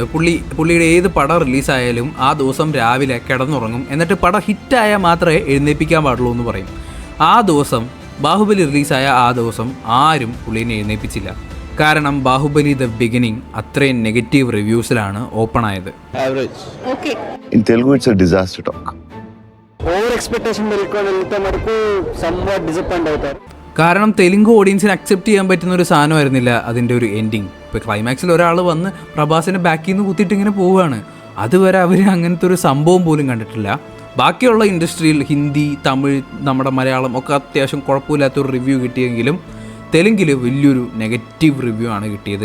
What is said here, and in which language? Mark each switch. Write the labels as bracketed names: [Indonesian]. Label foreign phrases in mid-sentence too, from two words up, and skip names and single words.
[Malayalam] പുള്ളിയുടെ ഏത് പടം റിലീസായാലും ആ ദിവസം രാവിലെ കിടന്നുറങ്ങും, എന്നിട്ട് പടം ഹിറ്റായാൽ മാത്രമേ എഴുന്നേൽപ്പിക്കാൻ പാടുള്ളൂ എന്ന് പറയും. ആ ദിവസം ബാഹുബലി റിലീസായ ആ ദിവസം ആരും പുള്ളീനെ എഴുന്നേൽപ്പിച്ചില്ല. കാരണം ബാഹുബലി ദ ബിഗിനിങ് അത്രയും നെഗറ്റീവ് റിവ്യൂസിലാണ് ഓപ്പൺ ആയത്. [English] In Telugu, it's a disaster talk. over expectation [Telugu] పెట్టుకొని వెళ్తే మనకు [English] somewhat disappoint [Telugu] అవుతారు. [Malayalam] കാരണം തെലുങ്ക് ഓഡിയൻസിന് അക്സെപ്റ്റ് ചെയ്യാൻ പറ്റുന്ന ഒരു സാധനമായിരുന്നില്ല അതിൻ്റെ ഒരു എൻഡിങ്. ഇപ്പോൾ ക്ലൈമാക്സിൽ ഒരാൾ വന്ന് പ്രഭാസിനെ ബാക്കിൽ നിന്ന് കുത്തിയിട്ട് ഇങ്ങനെ പോവുകയാണ്. അതുവരെ അവർ അങ്ങനത്തെ ഒരു സംഭവം പോലും കണ്ടിട്ടില്ല. ബാക്കിയുള്ള ഇൻഡസ്ട്രിയിൽ ഹിന്ദി, തമിഴ്, നമ്മുടെ മലയാളം ഒക്കെ അത്യാവശ്യം കുഴപ്പമില്ലാത്തൊരു റിവ്യൂ കിട്ടിയെങ്കിലും തെലുങ്കിൽ വലിയൊരു [English] negative review [Malayalam] ആണ് കിട്ടിയത്.